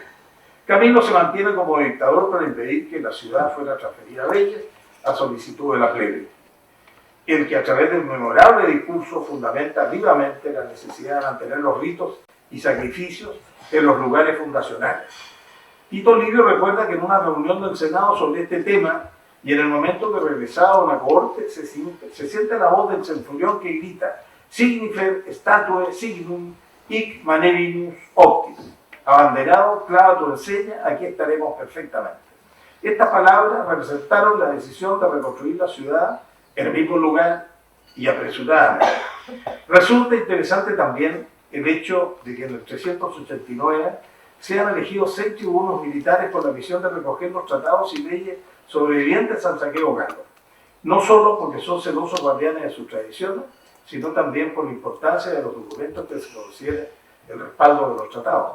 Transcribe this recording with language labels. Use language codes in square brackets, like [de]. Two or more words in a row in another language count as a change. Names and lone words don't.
[es] Camilo se mantiene como dictador para impedir que la ciudad fuera transferida a Belles a solicitud de la plebe, el que a través de un memorable discurso fundamenta vivamente la necesidad de mantener los ritos y sacrificios en los lugares fundacionales. Tito Livio recuerda que en una reunión del Senado sobre este tema, y en el momento que regresaba a una cohorte, se siente la voz del centurión que grita: [la] Signifer statue signum hic manebimus optis. [es] Abanderado, clava tu enseña, aquí estaremos perfectamente. Estas palabras representaron la decisión de reconstruir la ciudad en el mismo lugar y apresuradamente. Resulta interesante también el hecho de que en el 389 sean elegidos 6 tribunos militares con la misión de recoger los tratados y leyes sobrevivientes al saqueo galo, no solo porque son celosos guardianes de sus tradiciones, sino también por la importancia de los documentos que se consideren el respaldo de los tratados.